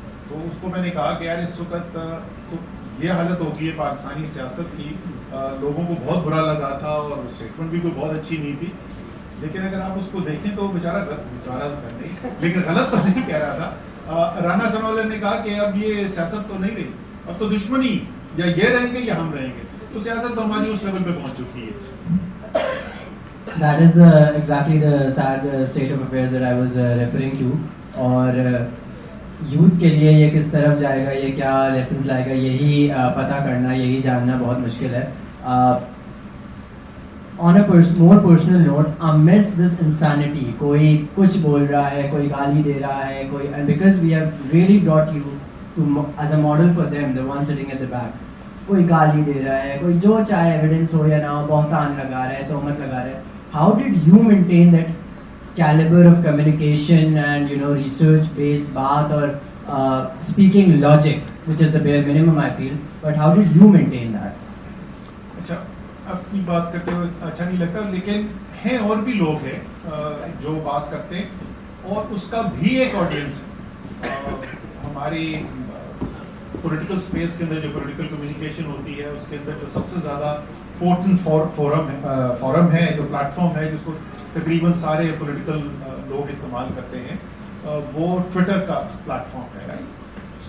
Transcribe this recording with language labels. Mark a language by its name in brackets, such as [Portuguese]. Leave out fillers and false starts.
[Urdu] تو اس کو میں نے کہا کہ یار اس وقت تو یہ حالت ہوگی ہے پاکستانی سیاست کی, لوگوں کو بہت برا لگا تھا اور اسٹیٹمنٹ بھی کوئی بہت اچھی نہیں تھی, لیکن اگر آپ اس کو دیکھیں تو بیچارہ تو نہیں, لیکن غلط تو نہیں کہہ رہا تھا. رانا ثناءاللہ نے کہا کہ اب یہ سیاست تو نہیں رہی, اب تو دشمنی یا یہ رہیں گے یا ہم رہیں گے. تو سیاست تو ہماری اس لیول پہ پہنچ چکی ہے. [English] That is exactly the sad state of affairs that I was referring to. [Urdu] اور یوتھ کے لیے یہ کس طرف جائے گا, یہ کیا لیسنس لائے گا, یہی پتہ کرنا, یہی جاننا بہت مشکل ہے. [English] On a more personal note, amidst this insanity, [Urdu] کوئی کچھ بول رہا ہے, کوئی گالی دے رہا ہے, کوئی, [English] and because we have really brought you to as a model for them, the one sitting at the back, [Urdu] کوئی گالی دے رہا ہے, کوئی جو چاہے ایویڈنس ہو یا نہ ہو بہتان لگا رہا ہے, تہمت لگا رہا ہے. [English] How did you maintain that caliber of communication and research based baat or speaking logic, which is the bare minimum I feel, but how did you maintain that? [Urdu] اچھا, اپنی بات کرتے ہوئے اچھا نہیں لگتا, لیکن ہیں اور بھی لوگ ہیں جو بات کرتے ہیں, اور اس کا بھی ایک آڈینس ہے. ہماری پولیٹیکل اسپیس کے اندر جو پولیٹیکل کمیونیکیشن ہوتی ہے, اس کے اندر جو سب سے زیادہ پورٹنٹ فورم ہے, جو پلیٹ فارم ہے جس کو تقریباً سارے پولیٹیکل لوگ استعمال کرتے ہیں, وہ ٹویٹر کا پلیٹ فارم ہے, رائٹ.